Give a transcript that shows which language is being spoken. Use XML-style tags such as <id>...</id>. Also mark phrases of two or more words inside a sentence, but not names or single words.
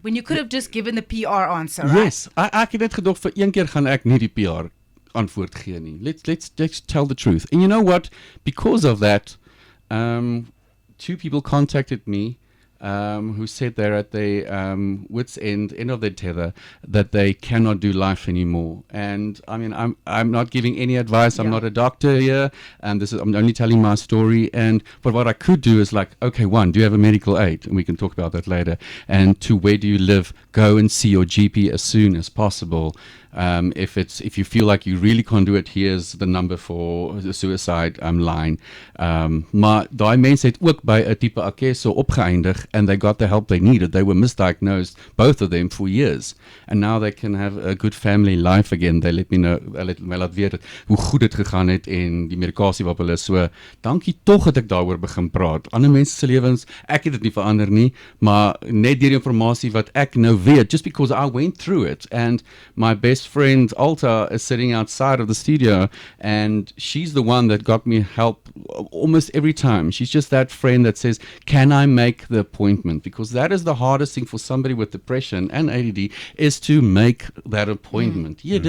<en>When you could have just given the PR answer, right? Yes,</en> <af>ek het net gedog vir een keer gaan ek nie die PR antwoord gee nie.</af> <en>Let's tell the truth. And you know what? Because of that, 2 people contacted me who said they're at their wits end of their tether, that they cannot do life anymore. And I mean, I'm not giving any advice. I'm not a doctor here, and I'm only telling my story. But what I could do is like, okay, 1, do you have a medical aid? And we can talk about that later. And 2, where do you live? Go and see your GP as soon as possible. If you feel like you really can't do it, here's the number for the suicide line.</en> <af>Maar daai mense het ook by 'n tipe akeso opgeëindig,</af> <en>and they got the help they needed. They were misdiagnosed, both of them, for years, and now they can have a good family life again. They let me know,</en> <af>let my laat weet hoe goed dit gegaan het en die medikasie wat hulle is. So dankie tog dat ek daaroor begin praat. Ander mense se lewens, ek het dit nie verander nie, maar net deur die informasie wat ek nou weet,</af> <en>just because I went through it. And my best friend Alta is sitting outside of the studio, and she's the one that got me help almost every time. She's just that friend that says, can I make the appointment? Because that is the hardest thing for somebody with depression and ADD, is to make that appointment.</en>